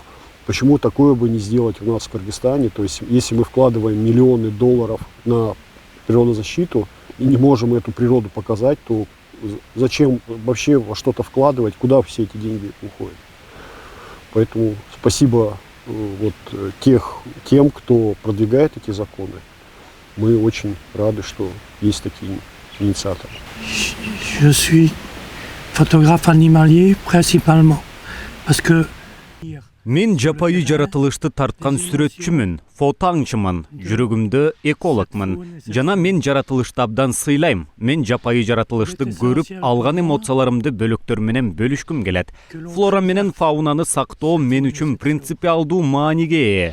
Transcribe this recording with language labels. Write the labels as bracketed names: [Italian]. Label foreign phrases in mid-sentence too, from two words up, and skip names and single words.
[Russian] Почему такое бы не сделать у нас в Кыргызстане? То есть если мы вкладываем миллионы долларов на природозащиту и не можем эту природу показать, то зачем вообще во что-то вкладывать, куда все эти деньги уходят? Поэтому спасибо тем, кто продвигает эти законы. Мы очень рады, что есть такие инициаторы. [French] Je suis photographe animalier principalement parce que [Kyrgyz] Мен жапайы жаратылышты тарткан сүрөтчүмүн, фото аңчымын, жүрөгүмдө экологмун. Жана мен жаратылышты абдан сыйлайм. Мен жапайы жаратылышты көрүп, алган эмоцияларымды бөлөктөр менен бөлүшкүм келет. Флора менен фаунаны сактоо мен үчүн принципиалдуу мааниге ээ.